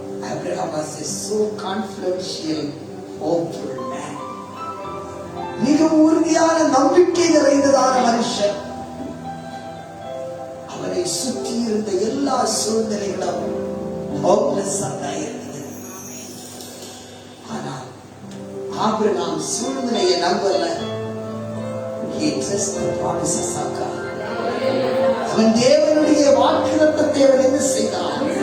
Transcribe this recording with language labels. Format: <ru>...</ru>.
<en>Abraham was a so confidential, hopeful man.</en> <ta>மிக உறுதியான நம்பிக்கை நிறைந்ததான மனுஷன். அவனை சுற்றி இருந்த எல்லா சூழ்நிலைகளும் ஹோப்லெஸ்ஸாக இருந்தது. ஆனால் ஆபிரகாம் சூழ்நிலையை நம்பல.</ta> <en>He trusted the promises of God.</en> <ta>அவன் தேவனுடைய வாக்குத்தத்தத்தை அவன் என்ன செய்தான்?</ta>